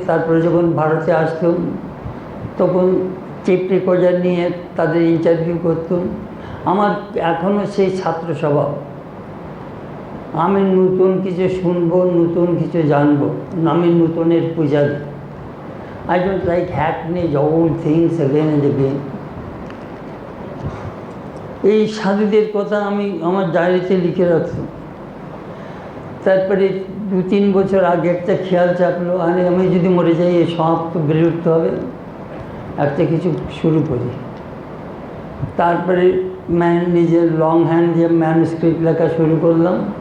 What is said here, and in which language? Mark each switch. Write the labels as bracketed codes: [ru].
[bn] তারপরে যখন ভারতে আসতাম তখন টেপ রেকর্ডার নিয়ে তাদের ইন্টারভিউ করতাম। আমার এখনও সেই ছাত্র স্বভাব, আমি নতুন কিছু শুনবো, নতুন কিছু জানবো, আমি নতুনের পূজারী। [en] I don't like hackneyed old things again and again. [bn] এই সাধুদের কথা আমি আমার ডায়েরিতে লিখে রাখতাম। তারপরে 2-3 বছর আগে একটা খেয়াল চাপলো, আরে আমি যদি মরে যাই এই সব তো বেড়ে উঠতে হবে, একটা কিছু শুরু করি। তারপরে নিজের লং হ্যান্ড দিয়ে ম্যানুস্ক্রিপ্ট লেখা শুরু করলাম।